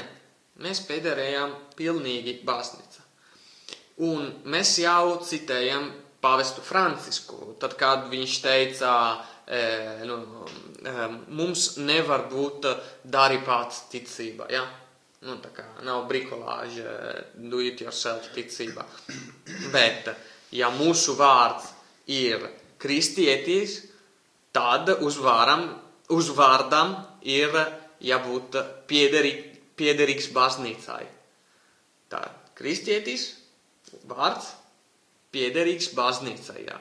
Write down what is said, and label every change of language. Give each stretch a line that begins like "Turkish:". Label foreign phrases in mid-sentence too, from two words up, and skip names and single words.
Latvian: Nē, mēs piederējām pilnīgi baznīca. Un mēs jau citējam pavestu Francisku, tad, kad viņš teica, mums nevar būt dari pats ticība, ja? Tā kā nav brikolāža,
English: do it yourself ticība.
Latvian: Bet, ja mūsu vārds ir kristietis, tad uz vārdam ir jābūt piederīgs baznīcai. Tā, kristietis, vārds, piederīgs baznīcai, jā.